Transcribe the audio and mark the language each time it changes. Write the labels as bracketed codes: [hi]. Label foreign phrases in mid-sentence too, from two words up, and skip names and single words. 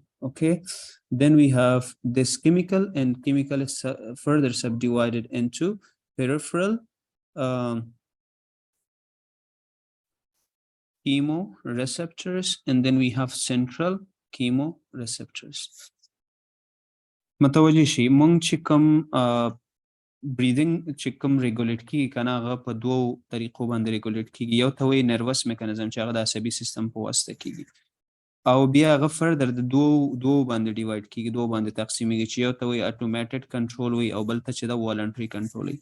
[en] Okay, then we have this chemical, and chemical is further subdivided into peripheral chemoreceptors, and then we have central chemoreceptors. [ps] متوجه شي مونږ چې کوم breathing چې کوم ریګولیټ کیږي کنه هغه په دوو طریقو باندې ریګولیټ کیږي. یو ته وایي [en] nervous mechanism [ps] چې هغه د عصبي سیستم په واسطه کیږي، او بیا هغه فردر د دوو باندې ډیوایډ کیږي، دوو باندې تقسیمیږي، چې یو ته وایي [en] automated control [ps] وایي او بل ته چې د [en] voluntary control [ps] وایي.